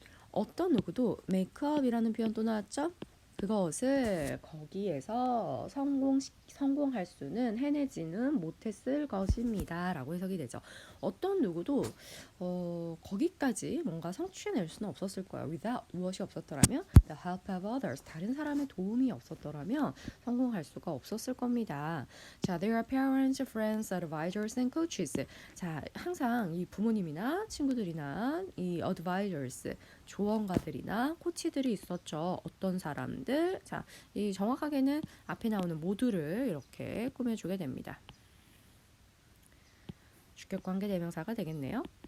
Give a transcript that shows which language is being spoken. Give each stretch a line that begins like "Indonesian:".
Korean: 어떤 누구도
English: make up
Korean: 이라는 표현 또 나왔죠? 그것을 거기에서 성공할 수는 해내지는 못했을 것입니다. 라고 해석이 되죠. 어떤 누구도 거기까지 뭔가 성취해낼 수는 없었을 거예요. without, 무엇이 없었더라면
English: the help of others,
Korean: 다른 사람의 도움이 없었더라면 성공할 수가 없었을 겁니다.
English: 자, there are parents, friends, advisors and coaches.
Korean: 자, 항상 이 부모님이나 친구들이나 이 advisors, 조언가들이나 코치들이 있었죠. 어떤 사람들? 자, 이 정확하게는 앞에 나오는 모두를 이렇게 꾸며주게 됩니다. 주격관계 대명사가 되겠네요.